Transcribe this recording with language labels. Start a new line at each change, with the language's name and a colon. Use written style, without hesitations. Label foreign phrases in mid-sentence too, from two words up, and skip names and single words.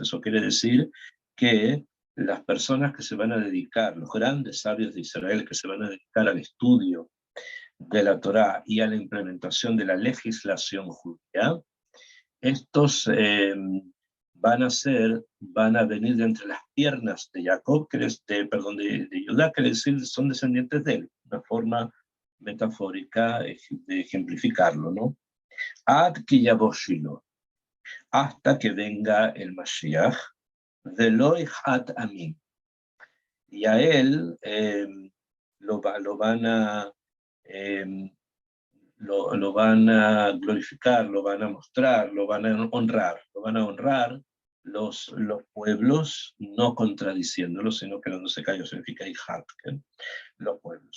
Spanish: Eso quiere decir que las personas que se van a dedicar, los grandes sabios de Israel que se van a dedicar al estudio de la Torá y a la implementación de la legislación judía, estos van a venir de entre las piernas de Jacob, de Judá, que es decir, son descendientes de él, una forma metafórica de ejemplificarlo, ¿no?
Hebrew: עד כי יבוא שילה,
Spanish: hasta que venga el Mashiach,
Hebrew: ולו יקהת עמים,
Spanish: y a él lo van a lo van a glorificar, lo van a mostrar, lo van a honrar los pueblos, no contradiciéndolos, sino que no se cayó significa hijat, los pueblos.